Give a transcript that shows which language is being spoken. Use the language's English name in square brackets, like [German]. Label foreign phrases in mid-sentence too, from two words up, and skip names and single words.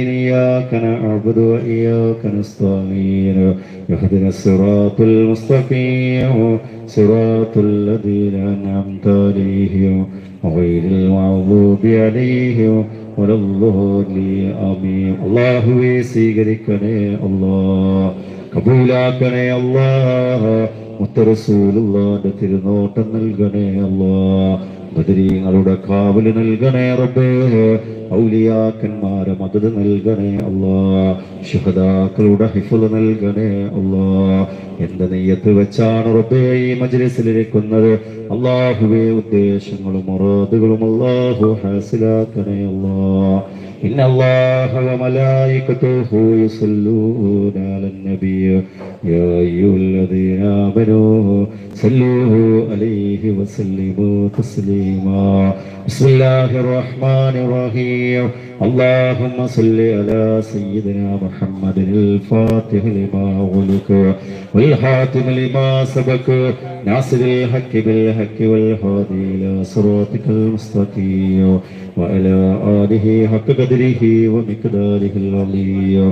[Arabic] إياك نعبد وإياك نستعين. اهدنا الصراط المستقيم صراط الذين أنعمت عليهم غير المغضوب عليهم ولا الضالين. آمين. [Malayalam] അല്ലാഹുവേ സ്വീകരിക്കണേ അല്ലാഹ്, കബൂലാക്കണേ അല്ലാഹ്. മുത്തറസൂലുള്ളാഹിന്റെ തിരുനോട്ടം നൽകണേ അല്ലാഹ്. ബദരീങ്ങളുടെ കാവല് നൽകണേ റബ്ബേ. ഔലിയാക്കന്മാരെ മദദ് നൽകണേ അല്ലാഹ്. ശുഹദാക്കളുടെ ഹിഫ്ള് നൽകണേ അല്ലാഹ്. എന്ത് നിയ്യത്ത് വെച്ചാണ് റബ്ബേ ഈ മജ്‌ലിസിലിരിക്കുന്നത് അല്ലാഹുവേ, ഉദ്ദേശങ്ങളും മുറാദുകളും അല്ലാഹു ഹാസിലാക്കണേ അല്ലാഹ്. [Arabic] إن الله وملائكته يصلون على النبي يا أيها الذين آمنوا صلوا عليه وسلموا تسليما. بسم الله الرحمن الرحيم. اللهم صل على سيدنا محمد الفاتح لما أغلق والخاتم لما سبق ناصر الحق بالحق والهادي إلى صراطك المستقيم وعلى آله حق قدره ومقداره العظيم.